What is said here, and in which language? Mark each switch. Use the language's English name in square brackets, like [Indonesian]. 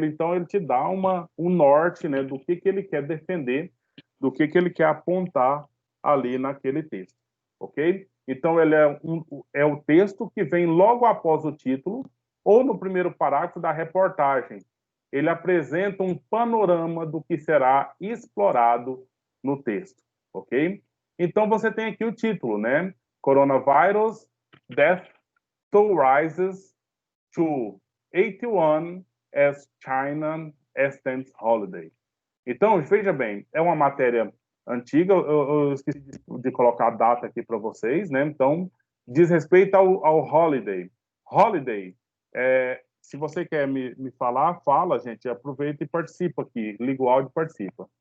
[Portuguese] Então, ele te dá um norte, né, do que ele quer defender, do que ele quer apontar ali naquele texto, ok? Então, ele é o texto que vem logo após o título, ou no primeiro parágrafo da reportagem. Ele apresenta um panorama do que será explorado no texto, ok? Então, você tem aqui o título, né? [English] Coronavirus, Death Toll Rises to 81 as China extends holiday. [Portuguese] Então, veja bem, é uma matéria antiga, eu esqueci de colocar a data aqui para vocês, né? Então, diz respeito ao holiday. Holiday, se você quer me falar, fala, gente, aproveita e participa aqui, liga o áudio e participa.